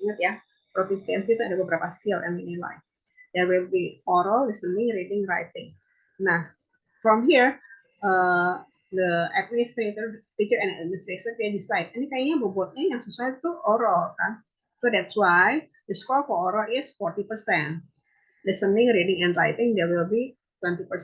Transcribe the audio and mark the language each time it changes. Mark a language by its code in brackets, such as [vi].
[id] Ingat ya, proficiency itu ada beberapa skill yang dinilai. [en] There will be oral, listening, reading, writing. Nah, from here the administrator, teacher and administrator they decide. [id] Ini kayaknya bobotnya yang susah itu oral kan. [en] So that's why the score for oral is 40%. Listening, reading, and writing, there will be 20%.